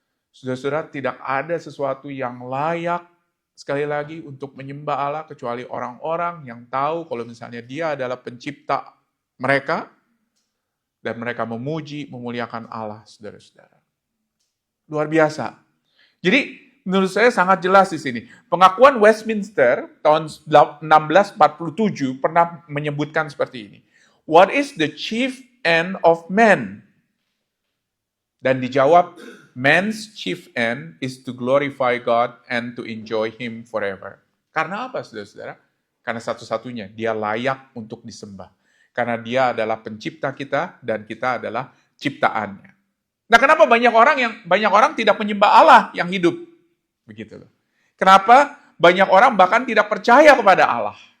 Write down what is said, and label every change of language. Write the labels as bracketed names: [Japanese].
[Indonesian] Saudara-saudara, tidak ada sesuatu yang layak sekali lagi untuk menyembah Allah kecuali orang-orang yang tahu kalau misalnya Dia adalah pencipta mereka dan mereka memuji, memuliakan Allah, saudara-saudara. Luar biasa. Jadi menurut saya sangat jelas di sini. Pengakuan Westminster tahun 1647 pernah menyebutkan seperti ini. [English] What is the chief end of man? [Indonesian] Dan dijawab, [English] man's chief end is to glorify God and to enjoy Him forever. [Indonesian] Karena apa, saudara-saudara? Karena satu-satunya, Dia layak untuk disembah. Karena Dia adalah pencipta kita dan kita adalah ciptaannya. Nah, kenapa banyak orang tidak menyembah Allah yang hidup? Begitu loh. Kenapa banyak orang bahkan tidak percaya kepada Allah?